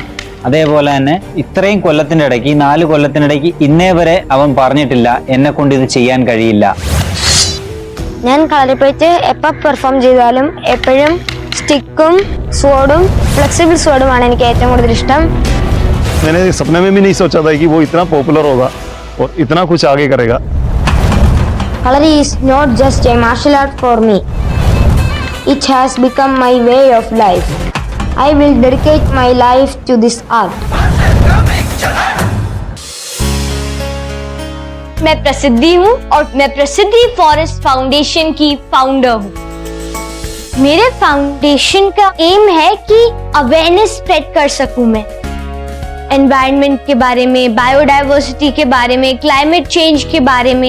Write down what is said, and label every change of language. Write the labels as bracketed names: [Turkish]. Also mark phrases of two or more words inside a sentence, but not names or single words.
[Malayalam] അതേപോലെ തന്നെ ഇത്രയും കൊല്ലത്തിൻ്റെ ഇടയ്ക്ക്, 4 കൊല്ലത്തിനിടയ്ക്ക് ഇന്നേ വരെ അവൻ പറഞ്ഞിട്ടില്ല എന്നെ കൊണ്ട് ഇത് ചെയ്യാൻ കഴിയില്ല. ഞാൻ കളരിപ്പയറ്റ് എപ്പോൾ പെർഫോം ചെയ്താലും എപ്പോഴും സ്റ്റിക്കും സ്വോർഡും ഫ്ലെക്സിബിൾ സ്വോർഡുമാണ് എനിക്ക് ഏറ്റവും കൂടുതൽ ഇഷ്ടം. [Hindi] मैंने सपने में भी नहीं सोचा था कि वो इतना पॉपुलर होगा और इतना कुछ आगे करेगा. [English] Kalari is not just a martial art for me. It has become my way of life. I will dedicate my life to this art. [Hindi] मैं प्रसिद्धि हूँ और मैं प्रसिद्धि फॉरेस्ट फाउंडेशन की फाउंडर हूँ. मेरे फाउंडेशन का एम है कि [English] awareness spread [Hindi] कर सकूं मैं एनवायरनमेंट के बारे में, बायोडाइवर्सिटी के बारे में, [English] climate change [Hindi] के बारे में.